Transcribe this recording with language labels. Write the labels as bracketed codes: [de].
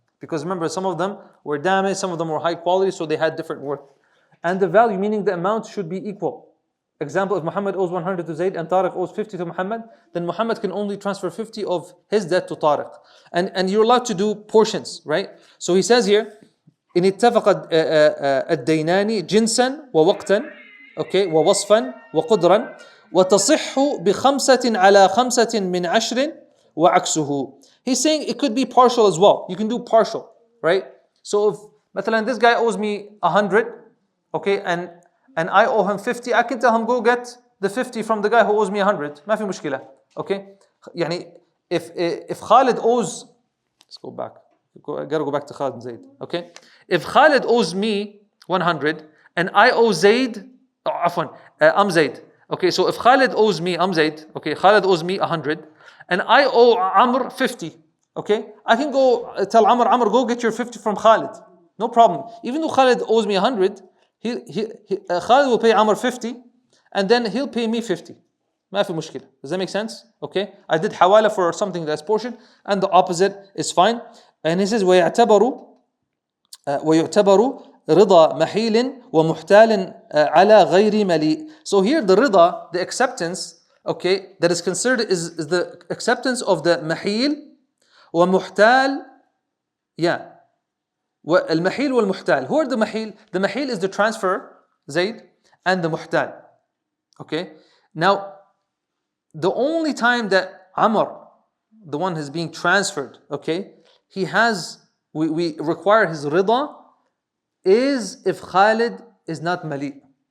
[en] Because remember, some of them were damaged, some of them were high quality, so they had different worth. And the value, meaning the amount, should be equal. Example, if Muhammad owes 100 to Zayd and Tariq owes 50 to Muhammad, then Muhammad can only transfer 50 of his debt to Tariq. And you're allowed to do portions, right? So he says here, [ar] إن اتفق الدينان جنسا ووقتا okay ووصفا وقدرا وتصح بخمسة على خمسة من عشر وعكسه. [en] He's saying it could be partial as well. You can do partial, right? So if مثلا this guy owes me 100, okay, and I owe him 50, I can tell him go get the 50 from the guy who owes me 100. [ar] ما في مشكلة, okay? [en] If Khalid owes, let's go back. I gotta go back to Khalid and Zayd. Okay, if Khalid owes me 100 and I owe Zaid, I'm Zaid. Okay, so if Khalid owes me, I'm Zaid. Okay, Khalid owes me 100, and I owe Amr 50. Okay, I can go tell Amr, go get your 50 from Khalid. No problem. Even though Khalid owes me 100, Khalid will pay Amr 50, and then he'll pay me 50. [ar] ما في مشكلة. [en] Does that make sense? Okay, I did hawala for something that's portion, and the opposite is fine. And he says [ar] ويعتبر رضا محيل ومحتال على غير مليء. [en] So here the rida, the acceptance, okay, that is considered is the acceptance of the mahil ومحتال. [ar] Yeah, المحيل والمحتال. [en] Who are the mahil? The mahil is the transfer, Zayd, and the muhtal. Okay, now the only time that Amr, the one who's being transferred, okay, we require his rida is if Khalid is not mali.